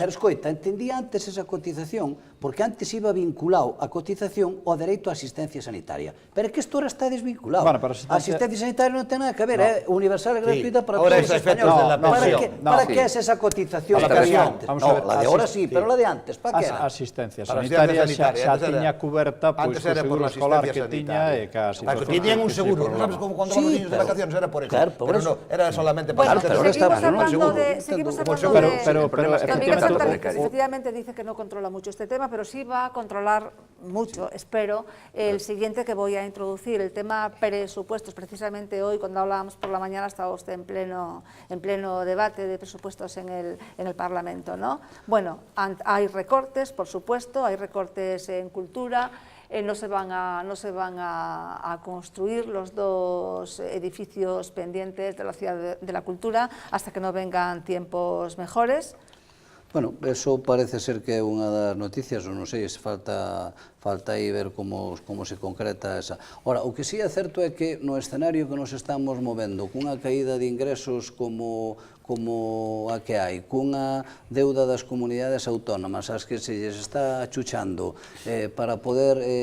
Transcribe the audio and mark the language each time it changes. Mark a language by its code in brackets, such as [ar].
[gl] Pero escoita, entendía antes esa cotización, porque antes iba vinculado a cotización ao dereito á asistencia sanitaria. Pero é que isto ahora está desvinculado. A asistencia sanitaria non ten nada que ver, é universal e gratuita para todos os españoles. Para que é esa cotización que había antes? [es] No, la de ahora sí, pero la de antes, para que era? [gl] A asistencia sanitaria xa tiña cuberta co seguro escolar que tiña e casi... Tiñan un seguro, non sabes como cuando van os niños de vacaciones era por eso. Pero non, era solamente [es] Bueno, para... seguimos hablando de... Miguel Santana efectivamente dice que no controla mucho este tema, pero sí va a controlar mucho, espero, el siguiente que voy a introducir, el tema presupuestos. Precisamente hoy, cuando hablábamos por la mañana, estaba usted en pleno debate de presupuestos en el Parlamento, ¿no? Bueno, hay recortes, por supuesto, hay recortes en cultura, no se van a construir los dos edificios pendientes de la Ciudad de la Cultura hasta que no vengan tiempos mejores. [gl] Bueno, eso parece ser que é unha das noticias, non sei, se falta aí ver como se concreta esa. Ora, o que sí é certo é que no escenario que nos estamos movendo, cunha caída de ingresos como a que hai, cunha deuda das comunidades autónomas as que se lles está achuchando para poder